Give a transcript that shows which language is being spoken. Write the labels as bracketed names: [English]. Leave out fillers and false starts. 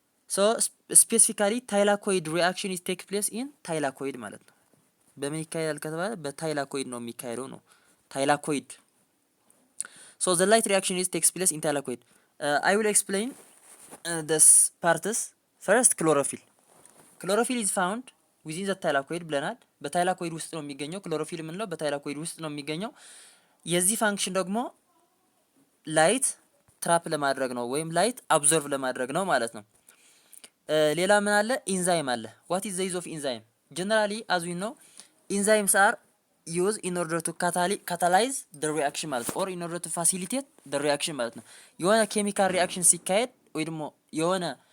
[English] so specifically thylakoid reaction is take place in thylakoid [Amharic] ማለት ነው። በምን ይካሄዳል ከተባለ በታይላኮይድ ነው የሚካሄደው ነው። ታይላኮይድ [English] so the light reaction is takes place in thylakoid. I will explain this parts. first chlorophyll is found within the thylakoid [Amharic] ብለናል። በታይላኮይድ ውስጥ ነው የሚገኘው። ክሎሮፊል የምንለው በታይላኮይድ ውስጥ ነው የሚገኘው። የዚህ ፋንክሽን ደግሞ ላይት ትራፕ ለማድረግ ነው ወይም ላይት አብዞርቭ ለማድረግ ነው ማለት ነው። ሌላ ምን አለ? ኢንዛይም አለ። [English] what is the use of enzyme? generally as we know enzymes are used in order to catalyze the reaction [Amharic] ማለት [English] or in order to facilitate the reaction [Amharic] ማለት ነው። የሆነ ኬሚካል ሪአክሽን ሲካሄድ ወይ ደግሞ የሆነ